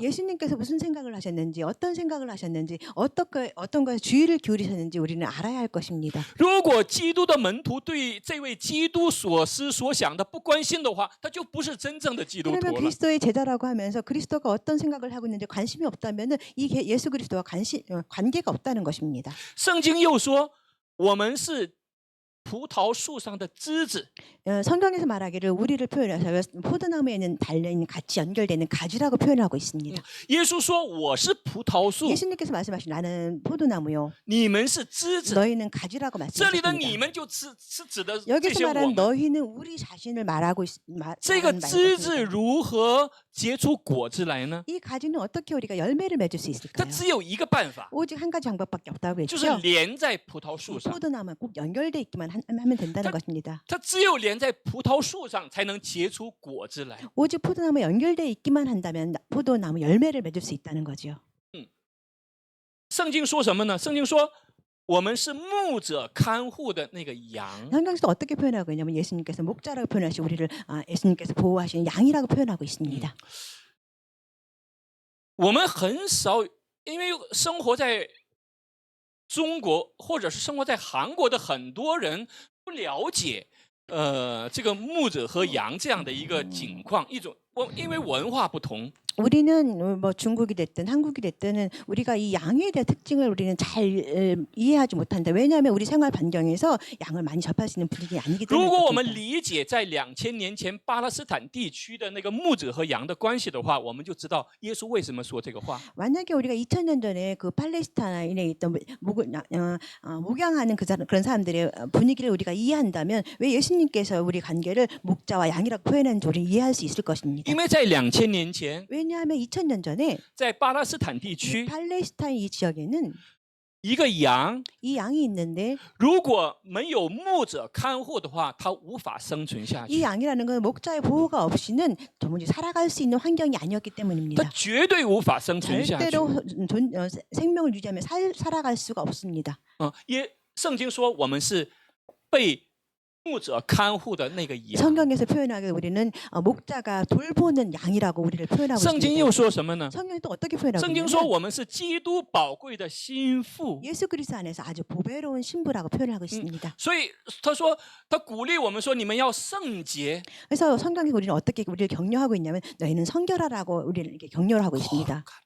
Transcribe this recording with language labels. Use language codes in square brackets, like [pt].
[ko] 예수님께서 무슨 생각을 하셨는지 어떤 생각을 하셨는지 어떤 것에 주의를 기울이셨는지 우리는 알아야 할 것입니다. [zh] 如果基督的门徒对这位基督所思所想的不关心的话，他就不是真正的基督 [ko] 그러면 그리스도의 제자라고 하면서 그리스도가 어떤 생각을 하고 있는지 관심이 없다면은 이 예수 그리스도와 관계가 없다는 것입니다. [zh] 圣经又说，我们是葡萄树上的枝子。 [ko] 성경에서 말하기를 우리를 표현해서 포도나무에는 달려있는 같이 연결되는 가지라고 표현하고 있습니다. [zh] 耶稣说：“我是葡萄树， [ko] 예수님께서 말씀하신 나는 포도나무요 [zh] 你们是枝子。 [ko] 너희는 가지라고 [zh] 这里的你 [ko] 말씀하셨습니다. [zh] 们就是指的这 [ko] 여기서 [zh] 些我 [ko] 말하는 [zh] 们。 [ko] 너희는 우리 자신을 말하고 [zh] 这个 [ko] 말하는 [zh] 枝子 [ko] 말입니다. [zh] 如何结出果子来呢？ [ko] 이 가지는 어떻게 우리가 열매를 맺을 수 [zh] 它 [ko] 있을까요? [zh] 只有一个办法， [ko] 오직 한 가지 방법밖에 없다고 [zh] 就是 [ko] 했죠. [zh] 连在葡萄树上。 [ko] 포도나무에 꼭 연결돼 있기만 하면 된다는 그- 것입니다. [zh] 它只有连在葡萄树上，才能结出果子来。 [ko] 오직 포도나무에 연결돼 있기만 한다면 포도나무 열매를 맺을 수 있다는 거죠. [zh] 圣经说什么呢？圣经说，我们是牧者看护的那个羊。 [ko] 성경에서 어떻게 표현하고 있냐면 예수님께서 목자라고 표현하시고 우리를 예수님께서 보호하시는 양이라고 표현하고 있습니다. [zh] 我们很少，因为生活在中国或者是生活在韩国的很多人不了解，这个牧者和羊这样的一个景况，因为文化不同， [ko] 우리는 뭐 중국이 됐든 한국이 됐든 우리가 이 양에 대한 특징을 우리는 잘 이해하지 못한다. 왜냐하면 우리 생활 반경에서 양을 많이 접할 수 있는 분위기 아니기 [zh] 如 [ko] 때문에 [zh] 果我们 [ko] 그렇습니다. [zh] 理解在2000年前巴勒斯坦地区的那个牧者和羊的关系的话，我们就知道耶稣为什么说这个话。 [ko] 만약에 우리가 2000년 전에 그 팔레스타인에 있던 목양하는 그런 사람들의 분위기를 우리가 이해한다면 왜 예수님께서 우리 관계를 목자와 양이라고 표현하는지 우리는 이해할 수 있을 것입니다. [zh] 因为在2000年前， [ko] 왜냐하면 2000년 전에 [zh] 在巴勒斯坦地 [ko] 이 [zh] 区， [ko] 팔레스타인 이 지역에는 [zh] 一个羊 [ko] 이 양이 있는데 [zh] 如果没有牧者看护的话，它无法生存下 [ko] 이 [zh] 去， [ko] 양이라는 건 목자의 보호가 없이는 도무지 살아갈 수 있는 환경이 아니었기 [zh] 它 [ko] 때문입니다. [zh] 绝对无法生存下去。 [ko] 절대로 생명을 유지하며 살아갈 수가 없습니다. [zh] 圣经说我们是被牧者看护的那个羊。 [ko] 성경에서 표현하기를 우리는 목자가 돌보는 양이라고 우리를 표현하고 [zh] 圣经又 [ko] 있습니다. [zh] 说什么呢？ [ko] 성경이 또 어떻게 표현하고 [zh] 圣经说 [ko] 있냐면 [zh] 我们是基督宝贵的心腹。 [ko] 예수 그리스도 안에서 아주 보배로운 신부라고 표현하고 있습니다. [zh] 所以他说，他鼓励我们说，你们要圣洁。 [ko] 그래서 성경에서 우리는 어떻게 우리를 격려하고 있냐면 너희는 성결하라고 우리를 이렇게 격려를 하고 있습니다.